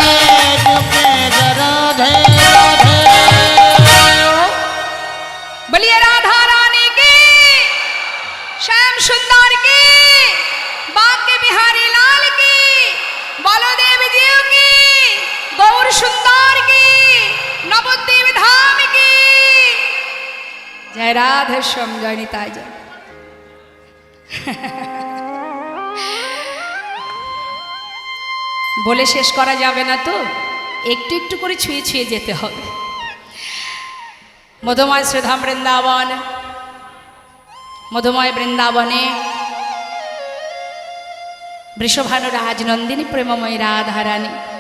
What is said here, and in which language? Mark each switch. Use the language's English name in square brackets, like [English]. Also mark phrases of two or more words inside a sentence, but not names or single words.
[Hindi] बोलिए राधा रानी की श्याम सुंदर की बांके बिहारी लाल की बलदेव जीव की गौर सुंदर की नवद्वीप धाम की जय राधे श्याम जय निताय जय [Bangla] বলে শেষ করা যাবে না তো একটু একটু করে ছুঁয়ে ছুঁয়ে যেতে হবে মধুময় শ্রীধাম বৃন্দাবন মধুময় বৃন্দাবনে বৃষভানু রাজনন্দিনী প্রেমময় রাধারানী